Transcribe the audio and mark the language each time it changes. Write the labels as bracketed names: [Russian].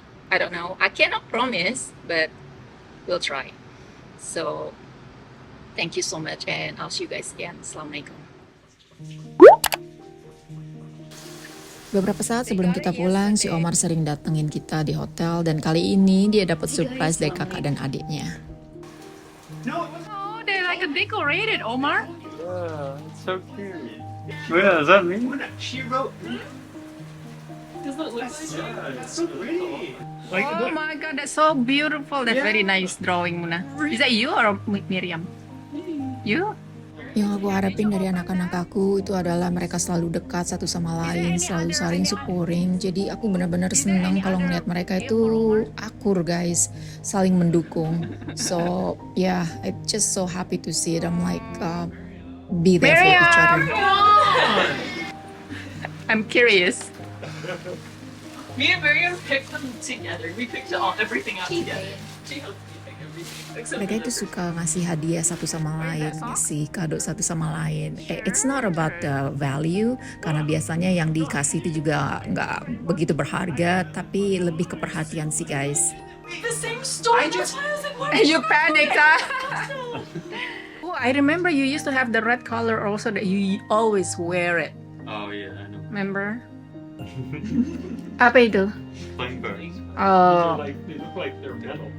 [English] I don't know, I cannot promise, but we'll try. So, thank you so much and I'll see you guys again. [Arabic] Assalamualaikum. [Indonesian] Beberapa saat sebelum kita pulang, si Omar sering datengin kita di hotel dan kali ini dia dapat surprise dari kakak dan adiknya. [English] No, it wasn't. Oh, they're like a decorated, Omar. Yeah, it's so cute. Yeah, is that me? She wrote. Does that look like Yeah, it's so pretty. Like, Oh my god, that's so beautiful. That's very nice drawing, Muna. Is that you or Miriam? You? [Indonesian] Yang aku harapin dari anak-anak aku itu adalah mereka selalu dekat satu sama lain, selalu saling supporting. Jadi aku benar-benar senang kalau melihat mereka itu akur guys, saling mendukung. [English] So yeah, I'm just so happy to see it. I'm like be there for each other. I'm curious. Me and Miriam picked them together. We picked everything out together. She helped me pick everything. Except [Indonesian] Mereka itu suka ngasih hadiah satu sama lain, ngasih kado satu sama lain. [English] It's not about the value, [Indonesian] karena biasanya yang dikasih itu juga nggak begitu berharga, tapi lebih ke perhatian sih guys. [English] the same story. That's why I was like, what? You panicked, huh? Oh, I remember you used to have the red color also that you always wear it. Oh yeah, I know. Remember? [Indonesian] Apa itu? [English] Flame birds. Oh, Like they look like they're metal.